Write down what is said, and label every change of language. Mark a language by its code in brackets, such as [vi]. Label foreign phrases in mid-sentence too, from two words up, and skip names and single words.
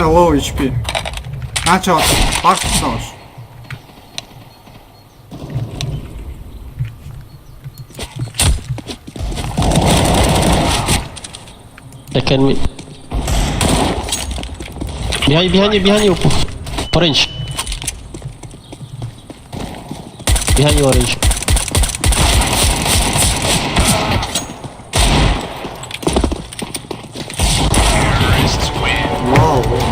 [en] low HP. [mn] Наача багтсан ш. [en] Second mid. Behind you. Orange. Behind you, orange. Вау.